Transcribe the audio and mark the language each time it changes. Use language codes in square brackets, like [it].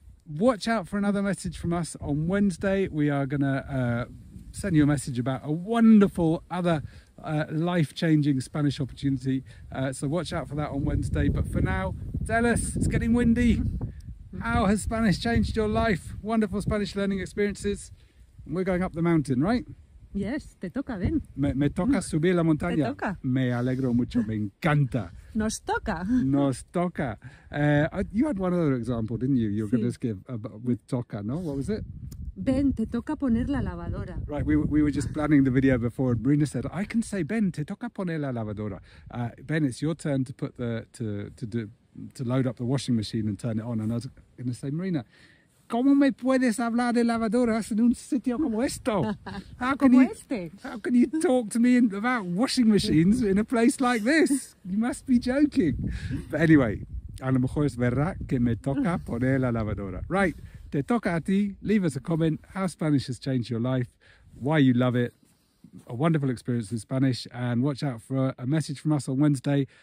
[en] Watch out for another message from us on Wednesday. We are going to send you a message about a wonderful other life-changing Spanish opportunity. So watch out for that on Wednesday. But for now, tell us, it's getting windy. How has Spanish changed your life? Wonderful Spanish learning experiences. We're going up the mountain, right? [es] Yes, te toca, ven. Me toca subir la montaña. Te toca. Me alegro mucho, me encanta. Nos toca. Nos toca. [en] You had one other example, didn't you? You were going to give with toca, no? What was it? [es] Ben, te toca poner la lavadora. [en] Right, we were just planning the video before, and Marina said, I can say, [es] Ben, te toca poner la lavadora. [en] Ben, it's your turn to put to load up the washing machine and turn it on. And I was going to say, Marina, [es] ¿cómo me puedes hablar de lavadoras en un sitio como esto? [en] How can you talk to me about washing machines in a place like this? You must be joking. But anyway, [es] a lo mejor es verdad que me toca poner la lavadora. [en] Right, [es] te toca a ti. [en] Leave us a comment. How Spanish has changed your life, why you love it. A wonderful experience with Spanish, and watch out for a message from us on Wednesday.